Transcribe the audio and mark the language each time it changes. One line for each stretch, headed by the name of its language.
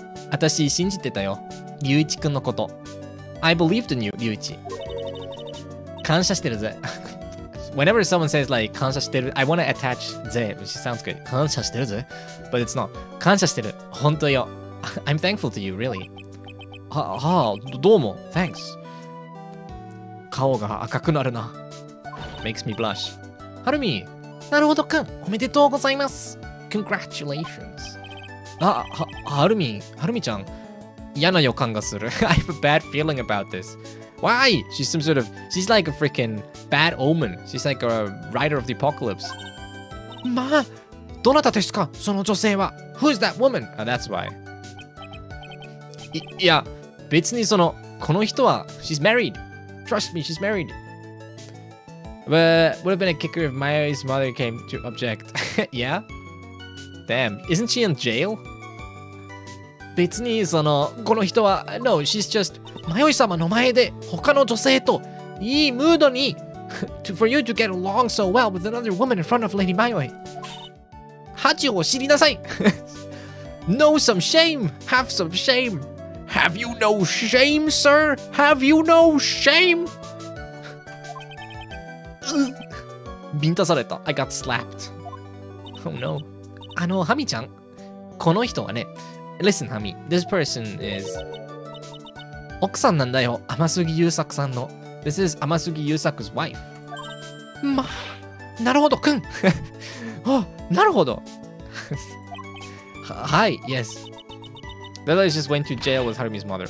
Japanese: 私信じてたよりゅういちくんのこと
English: I believed in you, りゅういち
Japanese: 感謝してるぜ。
English: Whenever someone says like 感謝してる I want to attach ぜ which sounds good 感謝してるぜ but it's not
Japanese: 感謝してる本当よ
English: I'm thankful to you really
Japanese: どうも
English: thanks
Japanese: 顔が赤くなるな
English: makes me blush
Japanese: はるみなるほどくんおめでとうございます
English: congratulations
Japanese: はるみちゃん嫌な予感がする
English: I have a bad feeling about this Why? She's like a freaking bad omen. She's like a rider of the apocalypse.
Japanese: まあ、どなたですかその女性は
English: Who's that woman? That's why.
Japanese: いや、別にこの人は
English: She's married. Trust me, she's married. But would have been a kicker if Maya's mother came to object. Yeah? Damn, isn't she in jail?
Japanese: 別にこの人は
English: No, she's just
Japanese: 迷い様の前で他の女性といいムードに
English: for you to get along so well with another woman in front of Lady Mayoi
Japanese: 恥を知りなさい
English: Know some shame Have some shame Have you no shame, sir? Have you no shame?
Japanese: ビンタされた
English: I got slapped Oh no
Japanese: ハミちゃんこの人はね
English: Listen, Hami, this person is
Japanese: 奥さんなんだよ、天杉優作さんの。
English: This is 天杉優作 's wife.
Japanese: まあ、なるほど、くん。あ、なるほど。はい、
English: yes. Bella just went to jail with Harumi's mother.